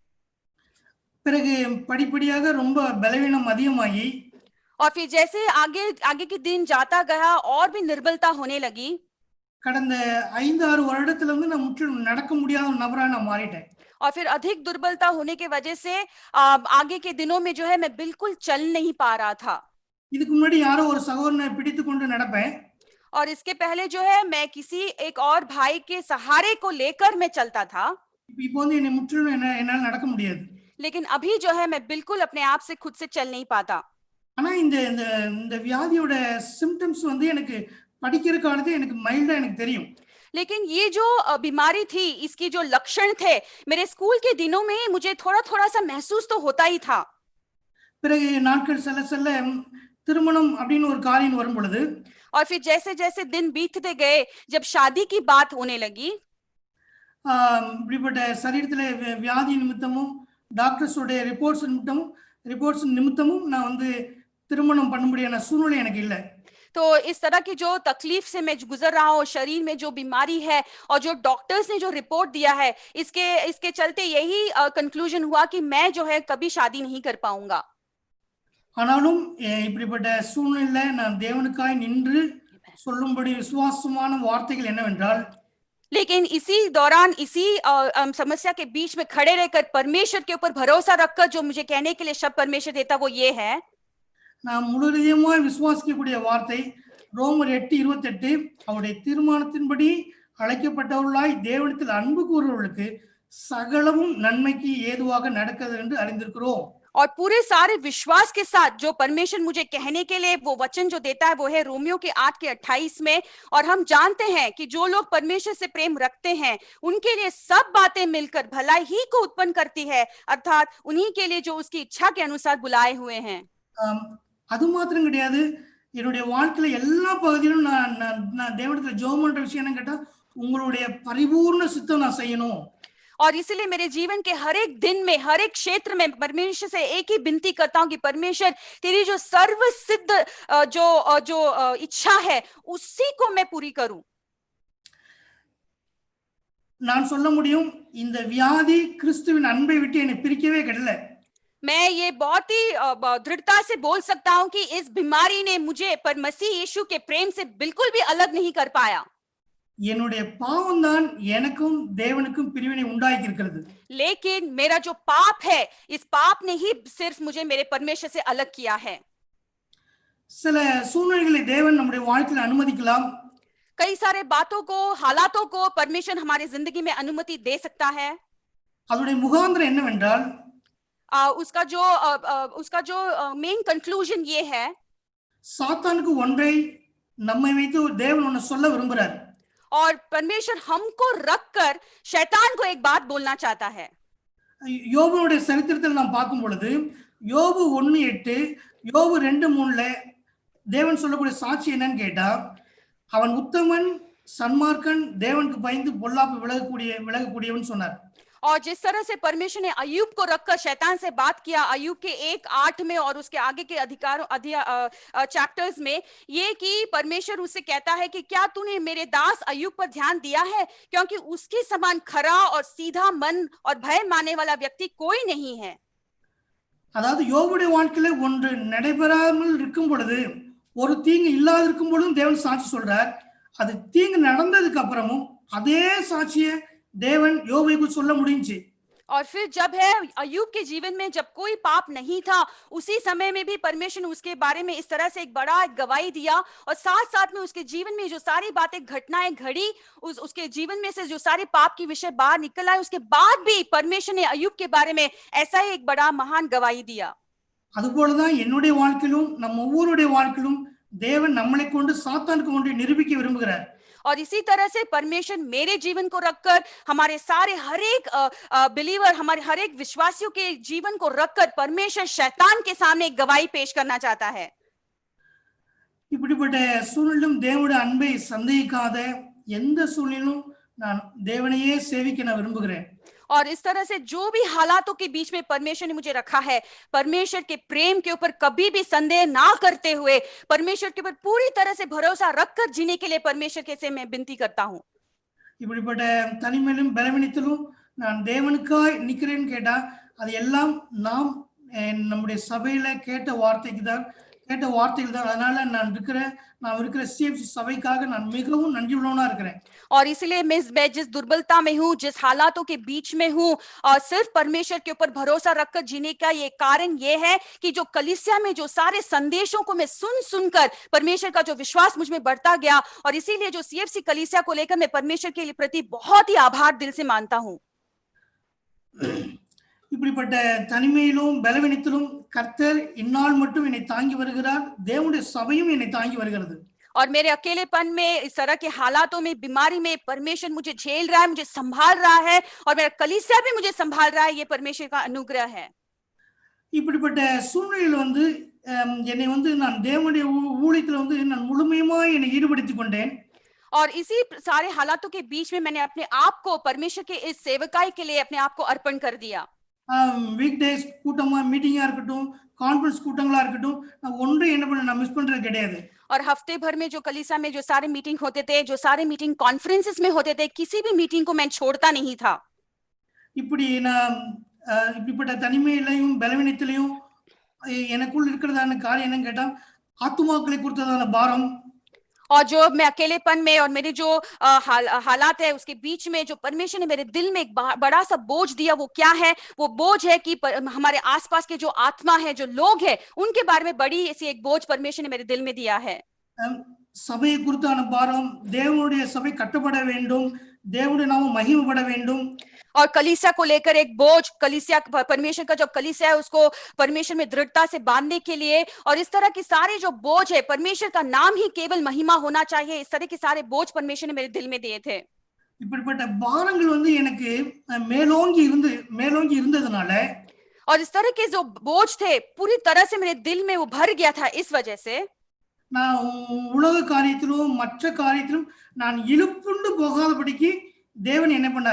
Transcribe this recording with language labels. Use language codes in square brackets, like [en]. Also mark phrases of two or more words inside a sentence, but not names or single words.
[ta] பிறகு படிப்படியாக ரொம்ப பலவீனம் அதிகமாகி [hi] और फिर जैसे आगे के दिन जाता गया और भी निर्बलता होने लगी। [ta] கடந்த 5-6 வருடத்துல இருந்து நான் முற்றிலும் நடக்க முடியாத நபரா நான் மாறிட்டேன். [hi] और फिर अधिक दुर्बलता होने की वजह से आगे के दिनों में जो है मैं बिल्कुल चल नहीं पा रहा था। [ta] இதுக்கு முன்னாடி யாரோ ஒரு சகோதரனை பிடித்து கொண்டு நடப்பேன். [hi] और इसके पहले जो है मैं किसी एक और भाई के सहारे को लेकर मैं चलता था। [ta] இப்போ வந்து என்னை முற்றிலும் என்னால நடக்க முடியாது. [hi] लेकिन अभी जो है मैं बिल्कुल अपने आप से खुद से चल नहीं पाता। [ta] ஆனா இந்த வியாதியோட சிம்டம்ஸ் வந்து எனக்கு படிக்கிற காலத்துல எனக்கு மைல்டா எனக்கு தெரியும். [hi] लेकिन ये जो बीमारी थी, इसकी जो लक्षण थे, मेरे स्कूल के दिनों में मुझे थोड़ा थोड़ा सा महसूस तो होता ही था। [ta] பிறகு நாட்கள் செல்ல செல்ல திருமணம் அப்படின்னு ஒரு காரியம் வரும் பொழுது [hi] और फिर जैसे जैसे दिन बीतते गए, जब शादी की बात होने लगी, [ta] இப்படிப்பட்ட சரீரத்தில் வியாதி நிமித்தமும் [en] doctorsோடைய reports [ta] நிமித்தமும் நான் வந்து திருமணம் பண்ண முடியாத சூழ்நிலை எனக்கு இல்லை. [hi] तो इस तरह की जो तकलीफ से मैं गुजर रहा हूँ, शरीर में जो बीमारी है और जो डॉक्टर्स ने जो रिपोर्ट दिया है, इसके चलते यही कंक्लूजन हुआ कि मैं जो है कभी शादी नहीं कर पाऊंगा. [ta] ஆனாலும் இப்படிப்பட்ட சூழ்நிலை நான் தேவனுக்காய் நின்று சொல்லும்படி விசுவாசமான வார்த்தைகள் என்னவென்றால், [hi] लेकिन इसी दौरान इसी समस्या के बीच में खड़े रहकर परमेश्वर के ऊपर भरोसा रखकर जो मुझे कहने के लिए शब्द परमेश्वर देता वो ये है, [ta] நான் முழு இதயமாய் விசுவாசிக்கக்கூடிய வார்த்தை ரோமர் 8:28, அவருடைய தீர்மானத்தின்படி அழைக்கப்பட்டவர்களாய் தேவனிடத்தில் அன்பு கூறுவர்களுக்கு சகலமும் நன்மைக்கு ஏதுவாக நடக்கிறது என்று அறிந்திருக்கிறோம். [hi] और पूरे सारे विश्वास के साथ जो परमेश्वर मुझे कहने के लिए वो वचन जो देता है वो है रोमियो के 8:28 में, और हम जानते हैं कि जो लोग परमेश्वर से प्रेम रखते हैं उनके लिए सब बातें मिलकर भलाई ही को उत्पन्न करती है, अर्थात उन्हीं के लिए जो उसकी इच्छा के अनुसार बुलाए हुए हैं. [ta] அது மாத்திரம் கிடையாது, என்னுடைய வாழ்க்கையில எல்லா பகுதியிலும் நான் தேவனிடத்தில் ஜெபம் பண்ற விஷயம் என்ன கேட்டா, உங்களுடைய பரிபூர்ண சித்தம் நான் செய்யணும். [hi] और इसलिए मेरे जीवन के हर एक दिन में, हर एक क्षेत्र में परमेश्वर से एक ही विनती करता हूं कि परमेश्वर तेरी जो सर्व सिद्ध जो इच्छा है उसी को मैं पूरी करूं. [ta] நான் சொல்ல முடியும், இந்த வியாதி கிறிஸ்துவின் அன்பை விட்டு என்னை பிரிக்கவே கிடையாது. [hi] मैं ये बहुत ही दृढ़ता से बोल सकता हूं कि इस बीमारी ने मुझे पर मसीह यीशु के प्रेम से बिल्कुल भी अलग नहीं कर पाया. [ta] என்னுடைய பாவம் தான் எனக்கும் தேவனுக்கும் பிரிவினை உண்டாக்கி இருக்கிறது. [hi] लेकिन मेरा जो पाप है, इस पाप ने ही सिर्फ मुझे मेरे परमेश्वर से अलग किया है. [ta] சில சூழ்நிலைகளை தேவன் நம்முடைய வாழ்க்கையில் அனுமதிக்கலாம். [hi] कई सारे बातों को, हालातों को परमेश्वर हमारी जिंदगी में अनुमति दे सकता है. [ta] அதனுடைய முகாந்திரம் என்னவென்றால், [hi] उसका जो [en] main conclusion [hi] ये है, [ta] சாத்தானுக்கு ஒன்றை நம்மை வைத்து தேவன் ஒன்று சொல்ல விரும்புகிறார். [hi] और परमेश्वर हमको रखकर शैतान को एक बात बोलना चाहता है. [ta] யோபுடைய சரித்திரத்தில் நாம் பார்க்கும் பொழுது யோபு 1:8, யோபு 2:3 தேவன் சொல்லக்கூடிய சாட்சி என்னன்னு கேட்டா, அவன் உத்தமன், சன்மார்க்கன், தேவனுக்கு பயந்து பொல்லாப்பு விலகக்கூடியவன் சொன்னார். [hi] और जिस तरह से परमेश्वर ने अय्यूब को रखकर शैतान से बात किया, अय्यूब के 1:8 में और उसके आगे के चैप्टर्स में, ये कि परमेश्वर उससे कहता है कि क्या तूने मेरे दास अय्यूब पर ध्यान दिया है, क्योंकि उसके समान खरा और सीधा मन और भय मानने वाला व्यक्ति कोई नहीं है. [ta] அதாவது யோபுடைய வாழ்க்கையில ஒன்று நடைபெறாமல் இருக்கும் பொழுது, ஒரு தீங்கு இல்லாத இருக்கும் பொழுதும் தேவன் சாட்சி சொல்றார். அது தீங்கு நடந்ததுக்கு அப்புறமும் அதே சாட்சியை देवन யோபை को சொல்ல முடிஞ்சு. [hi] और फिर जब है अय्यूब के जीवन में जब कोई पाप नहीं था, उसी समय में भी परमेश्वर ने उसके बारे में इस तरह से एक बड़ा गवाही दिया, और साथ साथ में उसके जीवन में जो सारी बातें घटनाएं घड़ी, उसके जीवन में से जो सारे पाप की विषय बाहर निकल आए, उसके बाद भी परमेश्वर ने अय्यूब के बारे में ऐसा ही एक बड़ा महान गवाही दिया. [ta] அதுபோலதான் என்னுடைய வாழ்க்கையிலும் நம்ம ஒவ்வொருடைய வாழ்க்கையிலும் தேவன் நம்மளை கொண்டு சாத்தானுக்கு ஒன்றை நிரூபிக்க விரும்புகிறார். [hi] और इसी तरह से परमेश्वर मेरे जीवन को रखकर, हमारे सारे हर एक बिलीवर, हमारे हर एक विश्वासियों के जीवन को रखकर परमेश्वर शैतान के सामने एक गवाही पेश करना चाहता है. [ta] இப்படிப்பட்ட சூழ்நிலையும் தேவனுடைய அன்பை சந்தேகிக்காத எந்த சூழ்நிலையிலும் நான் தேவனையே சேவிக்க நான் விரும்புகிறேன். [hi] और इस तरह से जो भी हालातों के बीच में परमेश्वर ने मुझे रखा है, परमेश्वर के प्रेम के ऊपर कभी भी संदेह ना करते हुए, परमेश्वर के ऊपर पूरी तरह से भरोसा रखकर जीने के लिए परमेश्वर के से मैं विनती करता हूं. [ta] இப்படிப்பட்ட தனிமையிலும் பலவீனத்திலும் நான் தேவனுக்காய் நிக்கிறேன்னு கேட்டா, அது எல்லாம் நாம் நம்முடைய சபையில கேட்ட வார்த்தைகள் தான். அதனால நான் இருக்கிற சிஎஃப்சி சபைக்காக நான் மிகவும் நன்றியுள்ளவனா இருக்கிறேன். [hi] और इसलिए मैं जिस दुर्बलता में हूँ, जिस हालातों के बीच में हूँ, और सिर्फ परमेश्वर के ऊपर भरोसा रखकर जीने का ये कारण ये है कि जो कलीसिया में जो सारे संदेशों को मैं सुनकर परमेश्वर का जो विश्वास मुझ में बढ़ता गया, और इसीलिए जो सीएफसी कलीसिया को लेकर मैं परमेश्वर के प्रति बहुत ही आभार दिल से मानता हूँ. [ta] இப்படிப்பட்ட தனிமையிலும் பலவீனத்திலும் கர்த்தர் இந்நாள் மட்டும் என்னை தாங்கி வருகிறார். தேவனுடைய சபையும் என்னை தாங்கி வருகிறது. [hi] और मेरे अकेलेपन में, इस तरह के हालातों में, बीमारी में परमेश्वर मुझे झेल रहा है, मुझे संभाल रहा है, और मेरा कलीसिया भी मुझे संभाल रहा है। ये परमेश्वर का अनुग्रह है। [ta] இப்படிப்பட்ட சூழ்நிலையில் வந்து என்னை வந்து நான் தேவனுடைய ஊழியத்தில் வந்து நான் முழுமையுமாய் என்னை ஈடுபடுத்திக் கொண்டேன். [hi] और इसी सारे हालातों के बीच में मैंने अपने आप को परमेश्वर के इस सेवकाई के लिए अपने आप को अर्पण कर दिया। [en] week days [ta] கூட்டமா மீட்டிங்கா இருக்கட்டும், கான்ஃபரன்ஸ் கூட்டங்களா இருக்கட்டும், நான் ஒன்றும் என்ன பண்ண நான் மிஸ் பண்றது கிடையாது. [hi] और हफ्ते भर में जो कलीसिया में जो सारे मीटिंग होते थे, जो सारे [en] meeting conferences [hi] में होते थे, किसी भी मीटिंग को मैं छोड़ता नहीं था। [ta] இப்படி நான் இப்படிப்பட்ட தனிமையிலையும் பலவீனத்திலையும் எனக்குள் இருக்கிறதான காரியம் என்னன்னு கேட்டா, ஆத்துமாக்களை குறித்ததான பாரம். [hi] और जो मैं अकेलेपन में और मेरे जो हालात है उसके बीच में जो परमेश्वर ने मेरे दिल में एक बड़ा सा बोझ दिया, वो क्या है? वो बोझ है कि हमारे आसपास के जो आत्मा है, जो लोग हैं, उनके बारे में बड़ी ऐसी एक बोझ परमेश्वर ने मेरे दिल में दिया है। [ta] சபையை குறித்தான பாரம், தேவனுடைய சபை கட்டப்பட வேண்டும், தேவனுடைய நாமம் மகிமைப்பட வேண்டும். [hi] और कलीसिया को लेकर एक बोझ, कलीसिया परमेश्वर का जो कलीसिया है उसको परमेश्वर में दृढ़ता से बांधने के लिए, और इस तरह की सारे जो बोझ है, परमेश्वर का नाम ही केवल महिमा होना चाहिए, इस तरह के सारे बोझ परमेश्वर ने मेरे दिल में दिए थे। [ta] இப்படிப்பட்ட பாரங்கள் வந்து எனக்கு மேலோங்கி இருந்ததுனால, [hi] और इस तरह के जो बोझ थे पूरी तरह से मेरे दिल में वो भर गया था। इस वजह से [ta] நான் உலக காரியத்திலும் மற்ற காரியத்திலும் நான் இழுப்புண்டு போகாதபடிக்கு தேவன் என்ன பண்ணார்?